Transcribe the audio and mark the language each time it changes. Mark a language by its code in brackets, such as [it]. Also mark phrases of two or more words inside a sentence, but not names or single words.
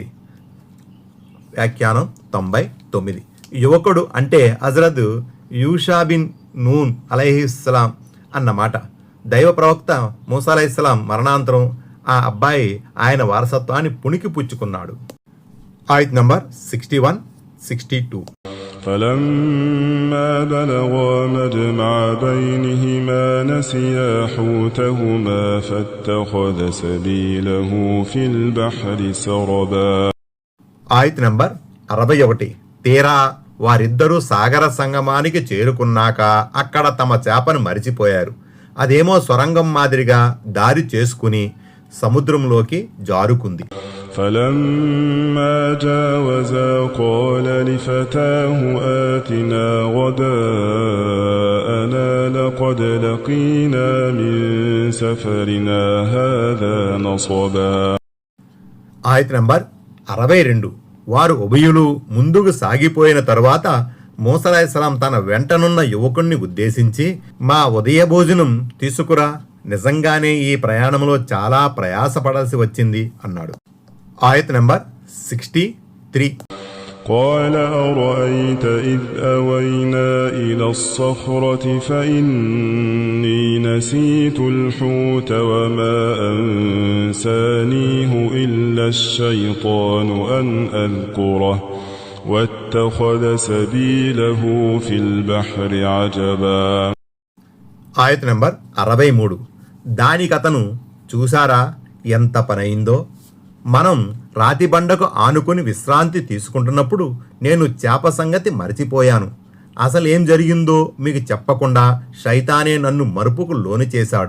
[te] వ్యాఖ్యానం 99. యువకుడు అంటే హజరత్ యూషా బిన్ నూన్ అలైహిస్సలాం అన్నమాట. దైవ ప్రవక్త మూసా అలైహిస్సలాం మరణాంతరం ఆ అబ్బాయి ఆయన వారసత్వాన్ని పుణికి పుచ్చుకున్నాడు. ఆయత్ నంబర్ 61, 62. [ar] فلما بلغا مجمع بينهما نسيا حوتهما فاتخذ سبيله في البحر سربا. [te] ఆయత్ నంబర్ 61. తీరా వారిద్దరూ సాగర సంగమానికి చేరుకున్నాక అక్కడ తమ చేపను మరిచిపోయారు. అదేమో సొరంగం మాదిరిగా దారి చేసుకుని సముద్రంలోకి జారుకుంది. [ar] فلما جاوزا قال لفتاه آتنا غداءنا لقد لقينا من سفرنا هذا نصبا. [te] ఆయత్ నంబర్ 62. వారు ఉభయులు ముందుకు సాగిపోయిన తరువాత మూసా అలైహిస్సలాం తన వెంటనున్న యువకుణ్ణి ఉద్దేశించి, మా ఉదయ భోజనం తీసుకురా, నిజంగానే ఈ ప్రయాణంలో చాలా ప్రయాసపడాల్సి వచ్చింది అన్నాడు. ఆయత్ నంబర్ 63. [ar] قال أرأيت إذ أوينا إلى الصخرة فإني نسيت الحوت وما أنسانيه إلا الشيطان أن أذكره واتخذ سبيله في البحر عجبا. [te] ఆయత్ నంబర్ 63. దానికతను, చూసారా ఎంత పనయిందో, మనం రాతి బండకు ఆనుకుని విశ్రాంతి తీసుకుంటున్నప్పుడు నేను చేప సంగతి మరచిపోయాను. అసలేం జరిగిందో మీకు చెప్పకుండా శైతానే నన్ను మరుపుకు లోని చేశాడు.